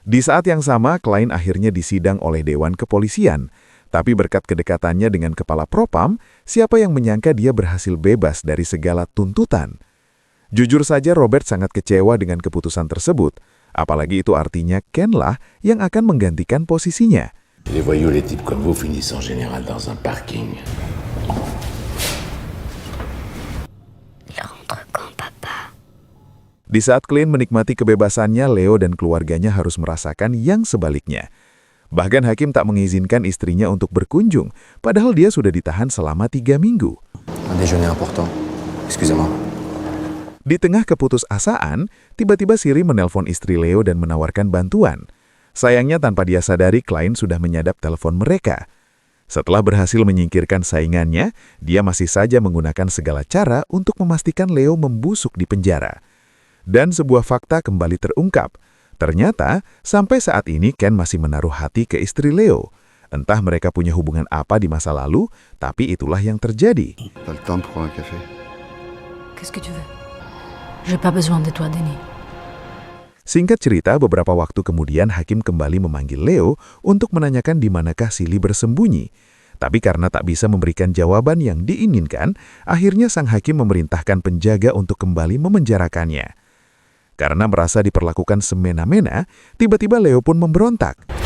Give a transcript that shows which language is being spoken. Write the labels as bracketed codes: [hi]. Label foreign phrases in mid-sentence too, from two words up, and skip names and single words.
[id] Di saat yang sama, Klein akhirnya disidang oleh Dewan Kepolisian. Tapi berkat kedekatannya dengan Kepala Propam, siapa yang menyangka dia berhasil bebas dari segala tuntutan? Jujur saja Robert sangat kecewa dengan keputusan tersebut. Apalagi itu artinya Ken lah yang akan menggantikan posisinya. [fr] Les voyous, les types comme vous finissent en général dans un parking. [id] Di saat Klein menikmati kebebasannya, Leo dan keluarganya harus merasakan yang sebaliknya. Bahkan hakim tak mengizinkan istrinya untuk berkunjung, padahal dia sudah ditahan selama 3 minggu. [fr] Un déjeuner important. Excusez-moi. [id] Di tengah keputusasaan, tiba-tiba Siri menelpon istri Leo dan menawarkan bantuan. Sayangnya tanpa dia sadari, Klein sudah menyadap telepon mereka. Setelah berhasil menyingkirkan saingannya, dia masih saja menggunakan segala cara untuk memastikan Leo membusuk di penjara. Dan sebuah fakta kembali terungkap. Ternyata, sampai saat ini Ken masih menaruh hati ke istri Leo. Entah mereka punya hubungan apa di masa lalu, tapi itulah yang terjadi. [fr] T'as le temps pour un café? Qu'est-ce que tu veux? J'ai pas besoin de toi, Denis. [id] Singkat cerita, beberapa waktu kemudian hakim kembali memanggil Leo untuk menanyakan di manakah Silly bersembunyi. Tapi karena tak bisa memberikan jawaban yang diinginkan, akhirnya sang hakim memerintahkan penjaga untuk kembali memenjarakannya. Karena merasa diperlakukan semena-mena, tiba-tiba Leo pun memberontak.